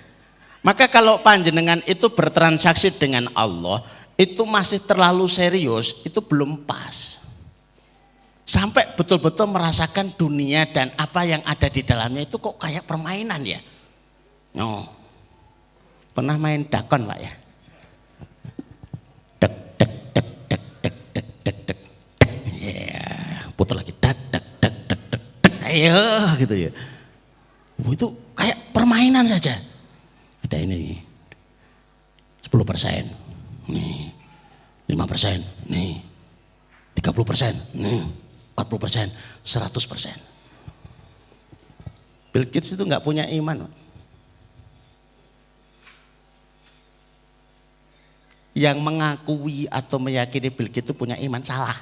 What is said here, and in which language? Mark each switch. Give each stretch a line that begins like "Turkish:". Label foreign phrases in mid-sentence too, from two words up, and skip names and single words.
Indonesian: Maka kalau panjenengan itu bertransaksi dengan Allah, itu masih terlalu serius, itu belum pas. Sampai betul-betul merasakan dunia dan apa yang ada di dalamnya itu kok kayak permainan ya. Oh. Pernah main dakon Pak ya? Dek dek dek dek dek dek dek dek. Ya, putar lagi dek dek dek dek dek. Ayo gitu ya. Itu kayak permainan saja. Ada ini nih. 10%. Nih. 5%. Nih. 30%. Nih. 40%, 100%. Bill Gates itu nggak punya iman. Yang mengakui atau meyakini Bill Gates itu punya iman salah.